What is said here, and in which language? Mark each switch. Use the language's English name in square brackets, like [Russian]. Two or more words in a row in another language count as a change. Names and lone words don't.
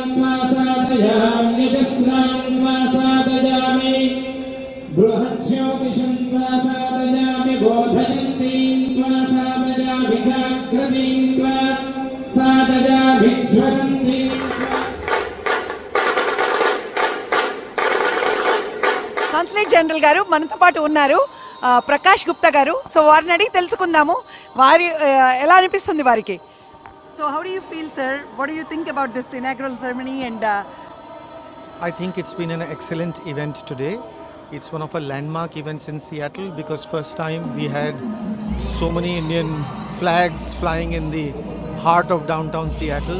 [Sanskrit] त्वा साधयामि निजस्रान् त्वा साधयामि बृहज्योतिषं त्वा साधयामि बोधयन्तीं त्वा साधयामि जाग्रतीं त्वा साधयामि ज्वलन्तीं. [Telugu] కాన్సులేట్ జనరల్ గారు మనతో పాటు ఉన్నారు, ప్రకాష్ గుప్తా గారు. సో వారిని అడిగి తెలుసుకుందాము వారి ఎలా అనిపిస్తుంది వారికి. [English] So how do you feel sir, what do you think about this inaugural ceremony? అండ్ I think it's been an excellent event today. It's one of our landmark events in Seattle because first time we had so many Indian flags flying in the heart of downtown Seattle.